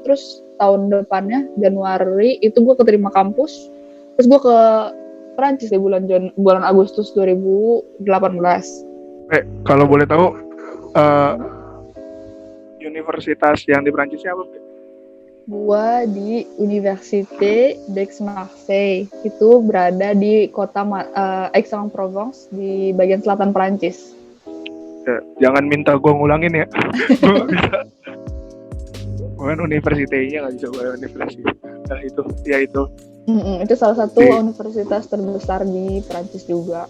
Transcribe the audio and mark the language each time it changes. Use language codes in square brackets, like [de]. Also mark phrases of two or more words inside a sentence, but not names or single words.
[id] Terus tahun depannya Januari itu gue keterima kampus. Terus gue ke Perancis di bulan Agustus 2018. Kalau boleh tahu universitas yang di Perancisnya apa? Gue di Université d'Aix-Marseille. Itu berada di kota Aix-en-Provence di bagian selatan Perancis. Ya, jangan minta gue ngulangin ya. Gue gak bisa. Bukan universitasnya nggak bisa gue universitas. Nah itu. Itu salah satu universitas terbesar di Perancis juga.